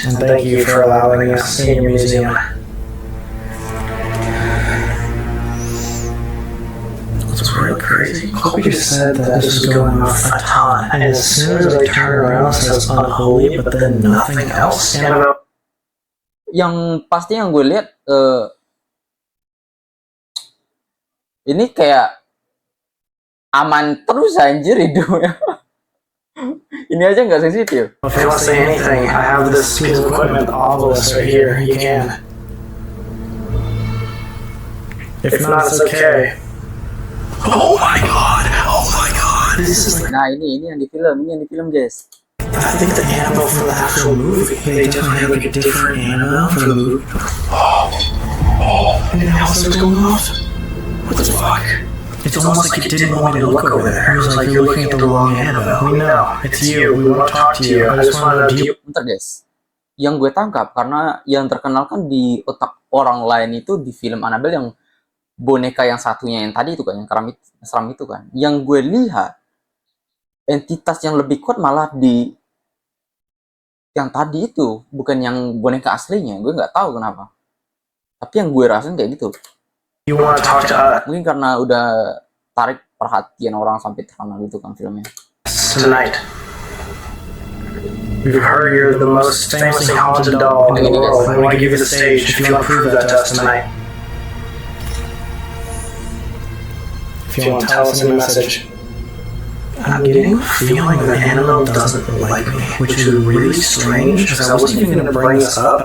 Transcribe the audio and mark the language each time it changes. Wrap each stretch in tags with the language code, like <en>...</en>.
<en>And thank you for allowing us in your museum. It's really crazy. Colby just said that this is going off a ton, and as soon as I turn around, it says unholy, but then nothing else. Annabelle.</en> <id>Yang pasti yang gue lihat ini kayak aman terus anjir hidupnya. Ini aja nggak sensitif.</id> <en>If you want to say anything, I have this piece of equipment, the obelisk right here. You can. If not, it's okay. Oh my god! Oh my god! This is like,</en> <id>Nah ini yang di film guys.</id> <en>I think the Annabelle from the actual movie. They definitely have like a different Annabelle from the movie. And the house is going off? What the fuck? It's almost like it didn't want me to look over there. It was like, you're looking at the wrong Annabelle. We know. It's you. We want to talk to you. I just want to know, do you...</en> <id>Bentar guys. Yang gue tangkap karena yang terkenal kan di otak orang lain itu di film Annabelle yang boneka yang satunya yang tadi itu kan, yang seram itu kan. Yang gue lihat entitas yang lebih kuat malah di yang tadi itu, bukan yang boneka aslinya. Gue nggak tahu kenapa. Tapi yang gue rasain kayak gitu.</id> <en>You want to talk to us</en> <id>Mungkin karena udah tarik perhatian orang sampai terkenal gitu kan filmnya.</id> <en>tonight? We've heard you're the most famously haunted doll in the world. We want to give you the stage if you want to prove that to us tonight. If you want to tell us any message. I'm getting a feeling that Annabelle doesn't like me, which is really strange because I wasn't even going to bring this up.</en>